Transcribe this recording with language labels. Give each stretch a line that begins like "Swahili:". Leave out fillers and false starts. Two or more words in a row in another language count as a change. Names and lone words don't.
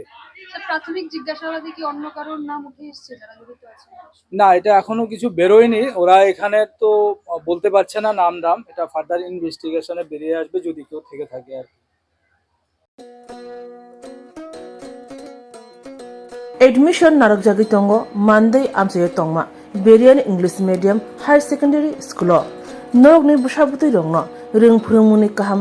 Bangla: প্রাথমিক জিজ্ঞাসাবাদে কি অন্য কারোর নাম উঠে এসেছে যারা জড়িত আছে? না, এটা এখনো কিছু বেরোয়নি। ওরা এখানে তো বলতে পারছে না নাম। এটা
English: further investigation
Bangla: বেরিয়ে আসবে যদি কেউ থেকে থাকে আর কি।
Kok Borok: Admission narak jagi tongo Monday amsayo tongma Berian English Medium Higher Secondary School norok ni bushabutui rongno ring phurungmuni kaham